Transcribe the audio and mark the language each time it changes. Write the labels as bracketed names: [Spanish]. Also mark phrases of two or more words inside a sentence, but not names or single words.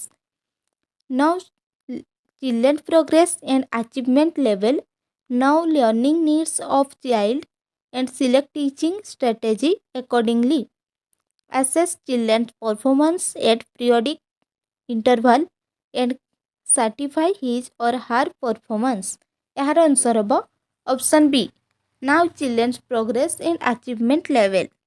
[English] Now, children's progress and achievement level, now learning needs of child, and select teaching strategy accordingly. Assess children's performance at periodic interval and certify his or her performance। [Odia] ଏହାର ଆନ୍ସର ହେବ [English] option B now children's progress and achievement level।